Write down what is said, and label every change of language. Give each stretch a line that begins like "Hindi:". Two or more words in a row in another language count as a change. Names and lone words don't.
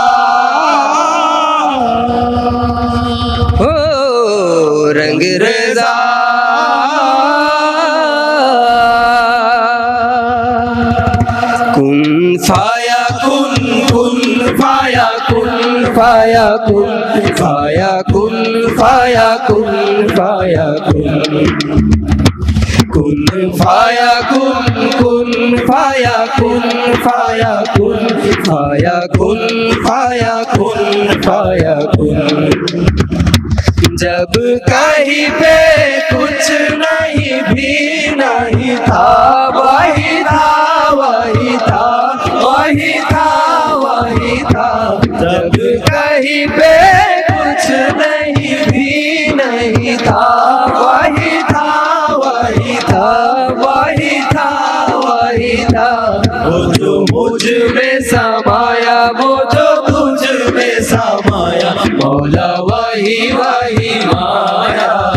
Hindi: ओ रंगरेजा
Arabic: كن فيكون كن فيكون فيكون فيكون فيكون فيكون كن فيكون كن فيكون فيكون فيكون فيكون فيكون
Hindi: जब कहीं पे कुछ नहीं भी नहीं था वही था वही था वही था वही था जब कहीं पे कुछ नहीं भी नहीं था वही था वही था वही था वही था वो जो मुझ में समाया वो जो तुझ में समाया मौला वही वही माया